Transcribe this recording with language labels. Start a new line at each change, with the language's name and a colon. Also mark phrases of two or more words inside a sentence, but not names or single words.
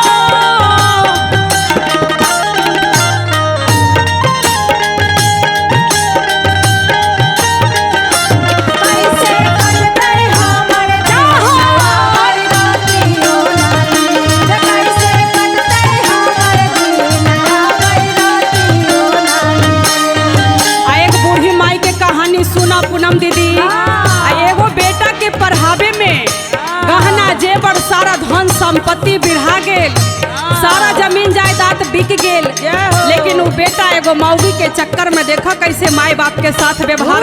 Maithili: कैसे कटतै हमर दिन। आबै रातियो ना नीन। कैसे कटतै हमर दिन। आबै रातियो ना नीन। आ एक बूढ़ी माई के कहानी सुना पूनम दीदी। आ एगो बेटा के पढ़ावे में गहना जेवर सारा धन संपत्ति बिढ़ा गेल। सारा जमीन जायदाद बिक गेल। हो। लेकिन वो बेटा एगो मौगी के चक्कर में देखा कैसे माई बाप के साथ व्यवहार